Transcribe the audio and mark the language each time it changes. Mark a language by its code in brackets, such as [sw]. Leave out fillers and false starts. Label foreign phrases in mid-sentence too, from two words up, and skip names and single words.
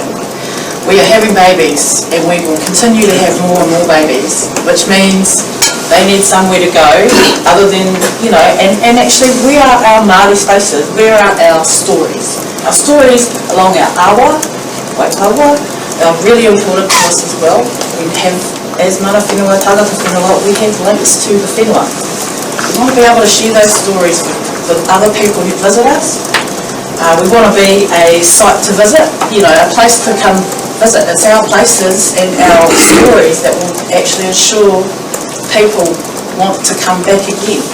[en] We are having babies, and we will continue to have more and more babies, which means they need somewhere to go other than, and actually we are our Māori spaces, where are our stories? Our stories along our awa, Waikawa, are really important to us as well. We have, as [mi] mana whenua, tagata whenua, [en] we have links to the whenua. We want to be able to share those stories with other people who visit us. We want to be a site to visit, a place to come visit. It's our places and our stories that will actually ensure people want to come back again.